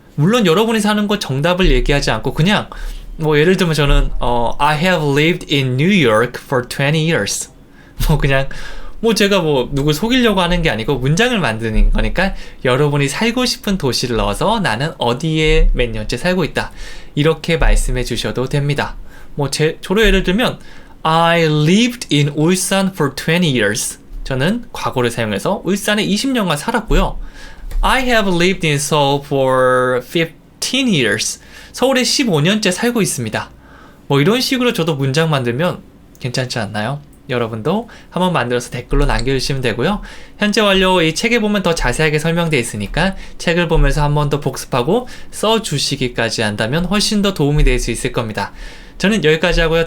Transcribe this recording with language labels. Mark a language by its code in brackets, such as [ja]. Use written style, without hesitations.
[ko] 물론 여러분이 사는 곳 정답을 얘기하지 않고 그냥 예를 들면 저는 [en] I have lived in New York for 20 years. [ko] 그냥 제가 누굴 속이려고 하는 게 아니고 문장을 만드는 거니까 여러분이 살고 싶은 도시를 넣어서 나는 어디에 몇 년째 살고 있다. 이렇게 말씀해 주셔도 됩니다. 저로 예를 들면 [en] I lived in 울산 for 20 years. [ko] 저는 과거를 사용해서 울산에 20년간 살았고요. [en] I have lived in Seoul for 15 years. [ko] 서울에 15년째 살고 있습니다. 이런 식으로 저도 문장 만들면 괜찮지 않나요? 여러분도 한번 만들어서 댓글로 남겨주시면 되고요. 현재 완료 이 책에 보면 더 자세하게 설명되어 있으니까 책을 보면서 한 번 더 복습하고 써주시기까지 한다면 훨씬 더 도움이 될 수 있을 겁니다. 저는 여기까지 하고요.